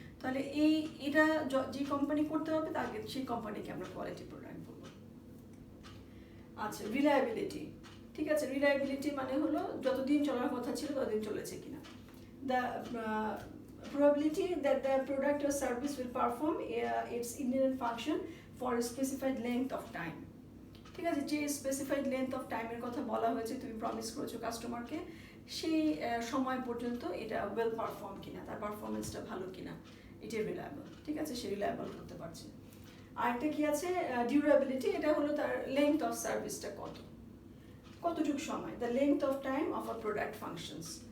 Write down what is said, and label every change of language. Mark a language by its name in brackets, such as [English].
[Bangla] তাহলে এটা যে কোম্পানি করতে হবে তাকে সেই কোম্পানিকে আমরা কোয়ালিটি প্রোডাক্ট বলবো। আচ্ছা, রিলায়েবিলিটি। ঠিক আছে, রিলায়েবিলিটি মানে হলো যতদিন চলার কথা ছিল ততদিন চলেছে কিনা। [English] The probability that the product or service will perform its inherent function for a specified length of time. [Bangla] ঠিক আছে, যে স্পেসিফাইড লেন্থ অফ টাইমের কথা বলা হয়েছে, তুমি প্রমিস করেছো কাস্টমারকে, সেই সময় পর্যন্ত এটা ওয়েল পারফর্ম কিনা, তার পারফরমেন্সটা ভালো কিনা, এটা রিলায়েবল। ঠিক আছে, সে রিলায়েবল করতে পারছে। আরেকটা কি আছে, ডিউরেবিলিটি। এটা হলো তার লেন্থ অফ সার্ভিসটা কতটুকু সময়, [English] The length of time of a product functions.